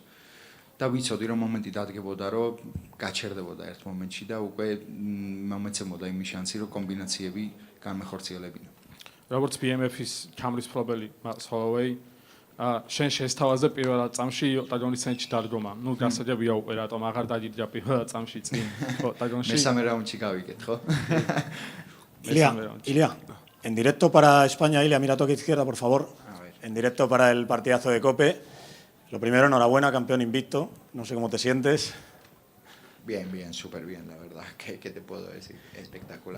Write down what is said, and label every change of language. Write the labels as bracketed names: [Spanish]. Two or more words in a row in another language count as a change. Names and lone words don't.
[Georgian] და ვიცოდი რომ მომენტი დადგებოდა რომ გაჩერდებოდა ერთ მომენტში და უკვე მომეცემოდა იმის შანსი რომ კომბინაციები განმეხორციელებინა. როგორც BMF-ის ჩამრის მფლობელი Max Holloway, შენ შესთავაზე პირველ წამში ოკტაგონის ცენტრში დადგომა. ნუ გასაჯებია უკვე რატომ აღარ დაგიდგა პირველ წამში წინ ოკტაგონში. მესამე რაუნდში გავიგეთ, ხო? [Spanish] Ilia, en directo para España, Ilia, mira toque izquierda, por favor. En directo para el partidazo de Cope. Lo primero, enhorabuena, campeón invicto. No sé cómo te sientes. Bien, súper bien, la verdad. ¿Qué te puedo decir? Espectacular.